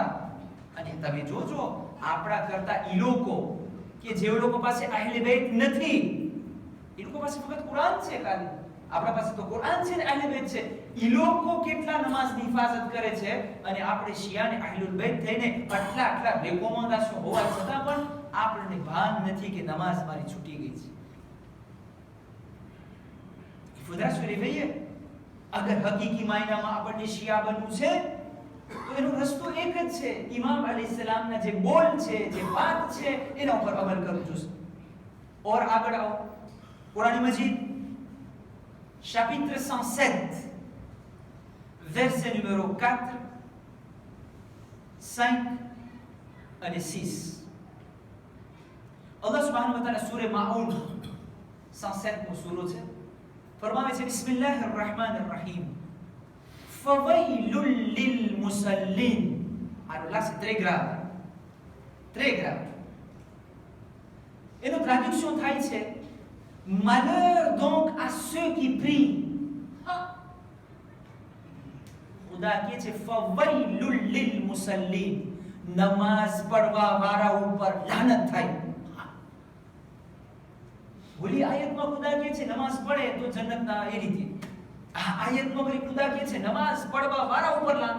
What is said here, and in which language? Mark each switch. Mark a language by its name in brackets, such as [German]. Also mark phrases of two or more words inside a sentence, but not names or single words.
[Gujarati] અને તમે જોજો આપણા કરતા એ લોકો કે જે લોકો પાસે અહેલે બેત નથી, એ લોકો પાસે ફક્ત કુરાન છે ખાલી. આપણા પાસે તો કુરાન છે ને અહેલે બેત છે. એ લોકો કેટલા નમાઝની હિફાજત કરે છે, અને આપણે શિયા ને અહેલુલ બેત થઈને આટલા રેકોમેન્ડેશન હોવા છતાં પણ આપણને ભાન નથી કે નમાઝ મારી છૂટી ગઈ છે. [French] Il faudra se réveiller. [Gujarati] અગર હકીકી માયનામાં આપણને શિયા બનવું છે તો એનો રસ્તો એક જ છે. ઇમામ અલૈહિસ્સલામના જે બોલ છે, જે વાત છે, એના ઉપર અમલ કરવું જોઈએ. और આગળ આવો, કુરાન મજીદ [French] chapitre 107 verset numéro 4, [Gujarati] 5 અને 6. [Arabic] الله سبحانه وتعالى [Gujarati] સૂરે માઉન 107 નો સૂરો છે, ફરમાવે છે [Arabic] بسم الله الرحمن الرحيم فويل للمصلين. [French] Alors là c'est très grave, très grave. [Gujarati] એનો ટ્રાન્સલેશન થાય છે [French] malheur donc à ceux qui prient. [Gujarati] ખુદા કહે છે [Arabic] فويل للمصلين, [Gujarati] નમાઝ પઢવા વાળા ઉપર લાનત થાય. ઓલી આયતમાં ખુદા કહે છે નમાઝ પડે તો જન્નતના એ રીતે. આ આયતમાં વળી ખુદા કહે છે નમાઝ પઢવા વાળા ઉપર લાનત.